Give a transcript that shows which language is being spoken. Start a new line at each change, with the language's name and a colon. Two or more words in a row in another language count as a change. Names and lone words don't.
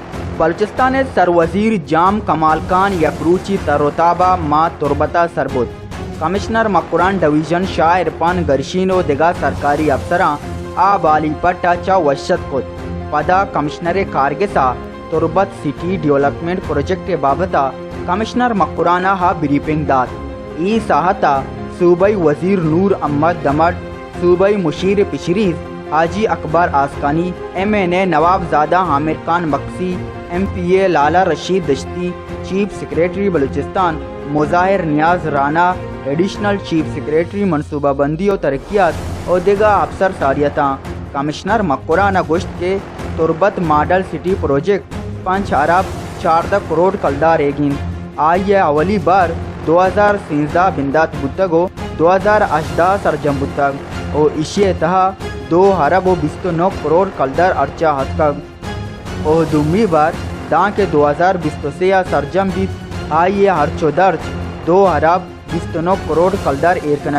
Baluchi: بلوچستان سروزیر جام کمال خان یکروچی تروتابا ما تربتا سربود کمشنر مقران ڈویژن شاہ عرفان گرشین و دیگر
Urdu: سرکاری افسران
Baluchi: آبالی پٹا چا وشت کد پدا کمشنر کارگسا تربت سٹی ڈیولپمنٹ پروجیکٹ بابتا کمشنر مقرانہ ہا بریفنگ داد ای ساہتا
Urdu: صوبائی وزیر
Baluchi: نور احمد دمٹ
Urdu: صوبائی مشیر
Baluchi: پشریز حاجی اکبر آسکانی MNA نواب زادہ عامر خان مکسی MPA لالا رشید دشتی
English: Chief Secretary
Baluchi: بلوچستان مظاہر نیاز رانا
English: Additional Chief Secretary
Urdu: منصوبہ بندی و ترقیات
Baluchi: اور دیگر افسر ساریتاں کمشنر مقرانہ گوشت کے تربت
English: Model City Project
Baluchi: 5 ارب 14 کروڑ کلدار ایگین آئیے اولی بار 2013 بندات بتگو 2018 سرجم بتگ اور اشیے تہا 2 ارب و 29 کروڑ کلدار ارچہ ہتکگ اور دومی بار دان کے 2023 سرجم بیت آئیے ہرچو درج 2 ارب 29 کروڑ کلدار ایرکنک